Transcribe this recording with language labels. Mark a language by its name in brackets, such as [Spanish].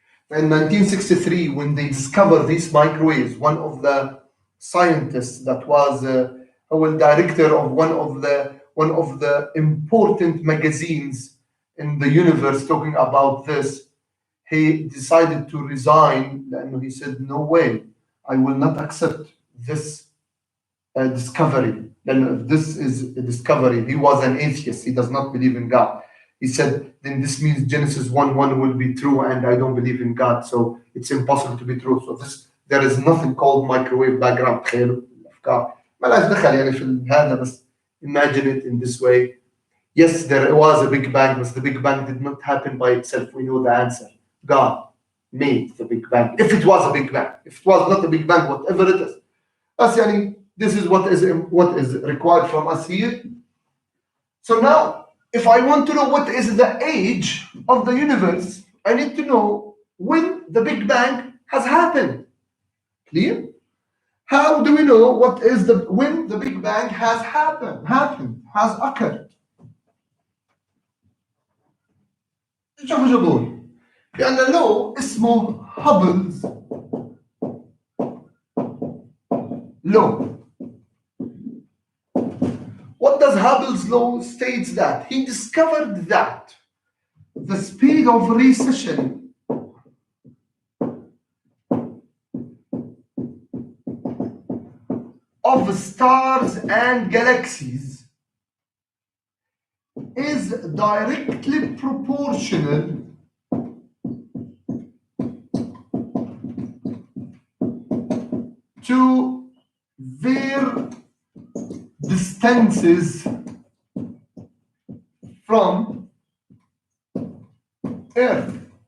[English] In 1963, when they discovered these microwaves, one of the scientists that was director of one of the important magazines in the universe talking about this, he decided to resign, and he said, "No way, I will not accept this discovery." And this is a discovery. He was an atheist. He does not believe in God. He said, then this means Genesis 1:1 will be true, and I don't believe in God, so it's impossible to be true. So there is nothing called microwave background. [Arabic] تخيلوا الأفكار ما لهاش دخل يعني في هذا بس [English] imagine it in this way. Yes, there was a Big Bang, but the Big Bang did not happen by itself. We know the answer. God made the Big Bang. If it was a Big Bang, if it was not a Big Bang, whatever it is. That's yani, this is what is required from us here. So now, if I want to know what is the age of the universe, I need to know when the Big Bang has happened. Clear? How do we know when the Big Bang has has occurred? [Arabic] شوفوا جابوه لأن لو اسمه Hubble's law. [English] What does Hubble's law states that? He discovered that the speed of recession of stars and galaxies is directly proportional to their distances from Earth.